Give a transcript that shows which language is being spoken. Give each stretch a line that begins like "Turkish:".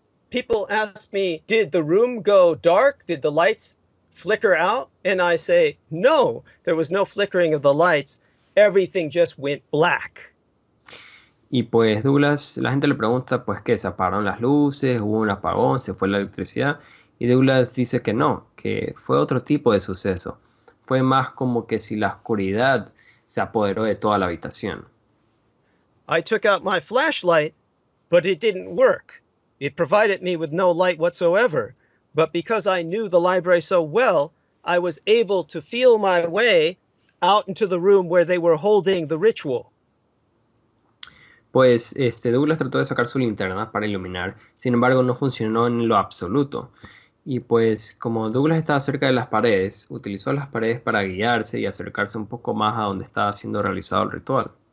English: People ask me, did the room go dark? Did the lights flicker out? And I say, no, there was no flickering of the lights. Everything just went black.
Spanish: Y pues Douglas, la gente le pregunta pues que se apagaron las luces, hubo un apagón, se fue la electricidad, y Douglas dice que no, que fue otro tipo de suceso. Fue más como que si la oscuridad se apoderó de toda la habitación.
English: I took out my flashlight, but it didn't work. It provided me with no light whatsoever. But because I knew the library so well, I was able to feel my way out into the room where they were holding the ritual.
Spanish: Pues Douglas trató de sacar su linterna para iluminar, sin embargo no funcionó en lo absoluto. Y pues como Douglas estaba cerca de las paredes, utilizó las paredes para guiarse y acercarse un poco más a donde estaba siendo realizado el ritual.